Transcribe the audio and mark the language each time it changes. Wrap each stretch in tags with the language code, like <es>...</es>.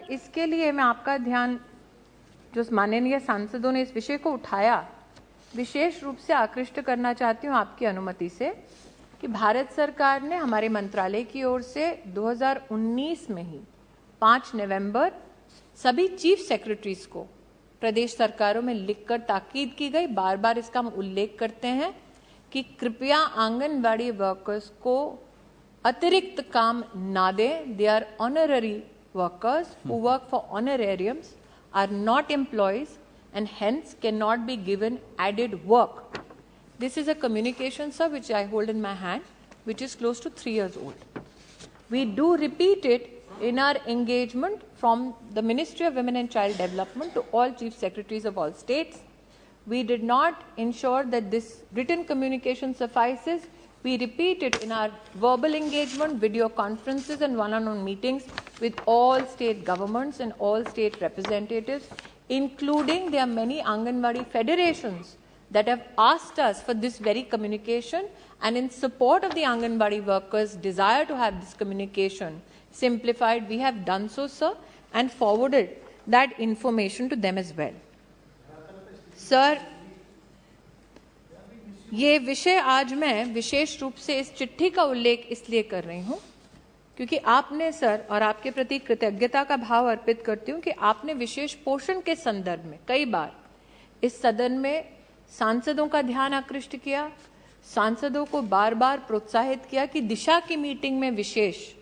<hi>इसके लिए मैं आपका ध्यान, जो माननीय सांसदों ने इस विषय को उठाया, विशेष रूप से आकृष्ट करना चाहती हूँ आपकी अनुमति से कि भारत सरकार ने हमारे मंत्रालय की ओर से 2019 में ही 5 नवंबर सभी चीफ सेक्रेटरीज को प्रदेश सरकारों में लिखकर ताकीद की गई, बार बार इसका हम उल्लेख करते हैं कि कृपया आंगनबाड़ी वर्कर्स को अतिरिक्त काम ना दें।</hi> <en>They are honorary workers who work for honorariums, are not employees and hence cannot be given added work. This is a communication, sir, which I hold in my hand, which is close to 3 years old. We do repeat it in our engagement from the Ministry of Women and Child Development to all chief secretaries of all states. We did not ensure that this written communication suffices. We repeat it in our verbal engagement, video conferences and one-on-one meetings with all state governments and all state representatives, including there are many Anganwadi federations that have asked us for this very communication, and in support of the Anganwadi workers' desire to have this communication simplified, we have done so, sir, and forwarded that information to them as well.</en> <hi>Sir, ये विषय आज मैं विशेष रूप से इस चिट्ठी का उल्लेख इसलिए कर रही हूं क्योंकि आपने, सर, और आपके प्रति कृतज्ञता का भाव अर्पित करती हूं कि आपने विशेष पोषण के संदर्भ में कई बार इस सदन में सांसदों का ध्यान आकृष्ट किया, सांसदों को बार बार प्रोत्साहित किया कि दिशा की मीटिंग में विशेष</hi>